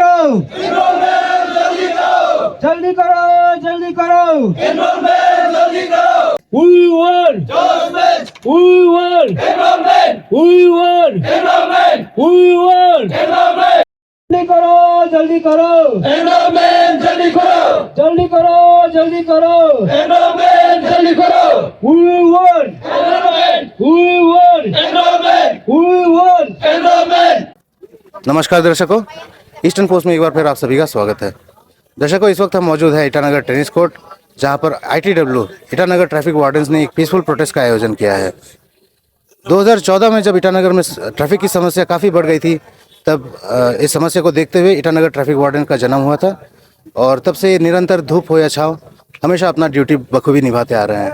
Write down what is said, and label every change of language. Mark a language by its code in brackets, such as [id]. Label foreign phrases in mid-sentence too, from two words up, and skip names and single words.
[hi] जल्दी करो, जल्दी करो। [en] We want, we want, we want, we want। [hi] जल्दी करो, जल्दी करो, जल्दी करो, जल्दी करो, जल्दी करो। [en] We want, we want, we want। [hi] नमस्कार दर्शकों, ईस्टर्न पोस्ट में एक बार फिर आप सभी का स्वागत है। दर्शकों, इस वक्त हम मौजूद है ईटानगर टेनिस कोर्ट, जहां पर ITW ईटानगर ट्रैफिक वार्डन्स ने एक [en] peaceful protest [hi] का आयोजन किया है। 2014 में जब ईटानगर में ट्रैफिक की समस्या काफ़ी बढ़ गई थी, तब इस समस्या को देखते हुए ईटानगर ट्रैफिक वार्डन का जन्म हुआ था और तब से निरंतर धूप हो या छाँव हमेशा अपना ड्यूटी बखूबी निभाते आ रहे हैं।